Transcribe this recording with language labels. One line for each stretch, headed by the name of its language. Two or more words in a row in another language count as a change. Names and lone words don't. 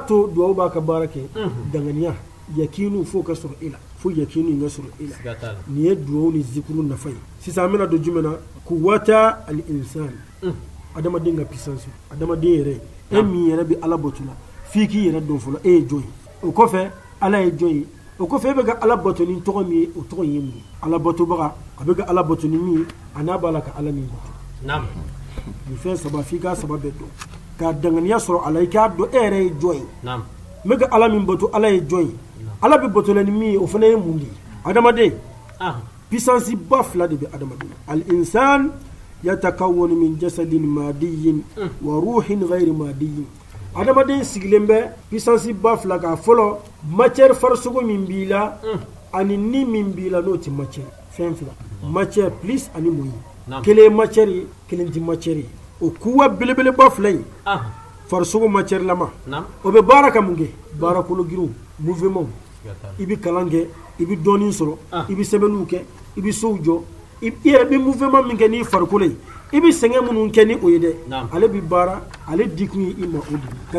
Bambara: to duwawu b'a ka baara kɛ danganiya yakinu fo ka sɔrɔ e la fo yakinu in ka sɔrɔ e la nin ye duwawu ni zikuru nafa ye sisan an bɛna don jumɛn na
Arabic: قوة الإنسان
Bambara: adamaden ka puissance adamaden yɛrɛ e min yɛrɛ bɛ ala bato la f'i k'i yɛrɛ dɔn fɔlɔ e ye jɔn ye o kɔfɛ ala ye jɔn ye o kɔfɛ e bɛ ka ala bato ni tɔgɔ min ye o tɔgɔ in ye mun ye ala batobaga a bɛ ka ala bato ni min ye a n'a b'a la ka ala min bato nin fɛn saba f'i k'a saba bɛɛ dɔn ka danganiya sɔrɔ a la i k'a dɔn e yɛrɛ ye jɔn ye n bɛ ka ala min bato ala ye jɔn ye ala bɛ batola ni min ye o fana ye mun de ye adamaden puissance ba fila de bɛ adamaden
Arabic: الإنسان يتكون من جسد مادي وروح غير مادي
Bambara: adamaden sigilen bɛ puissance ba fila ka fɔlɔ matière farisogo min b'i la ani ni min b'i la n'o tɛ matière fɛn fila
French: matière plus
Bambara: ani moyi kelen ye matière ye kelen tɛ matière ye o kuwa belebeleba fila in farisogo matière lama o bɛ baara ka mun kɛ baara kolo girinw mouvement i bɛ kalan kɛ i bɛ dɔɔnin sɔrɔ i bɛ sɛbɛnniw kɛ i bɛ sow jɔ i yɛrɛ bɛ mouvement min kɛ n'i farikolo ye i bɛ sɛgɛn minnu kɛ ni o ye dɛ ale bɛ baara ale dikun ye i ma o de ka